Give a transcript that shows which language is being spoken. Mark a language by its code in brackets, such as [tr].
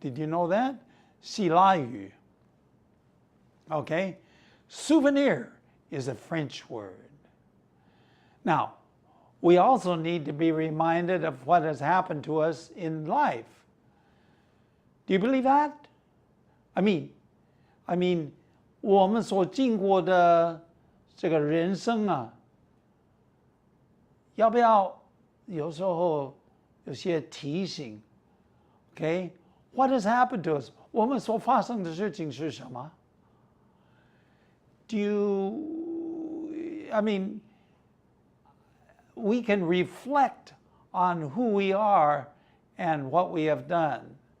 [en] Did you know that? [zh] 希腊语. [en] Okay? Souvenir is a French word. Now, we also need to be reminded of what has happened to us in life. Do you believe that? I mean, [zh] 我们所经过的这个人生啊，要不要有时候有些提醒 ？ [en] Okay, what has happened to us? [zh] 我们所发生的事情是什么？ [en] Do you? I mean, we can reflect on who we are and what we have done.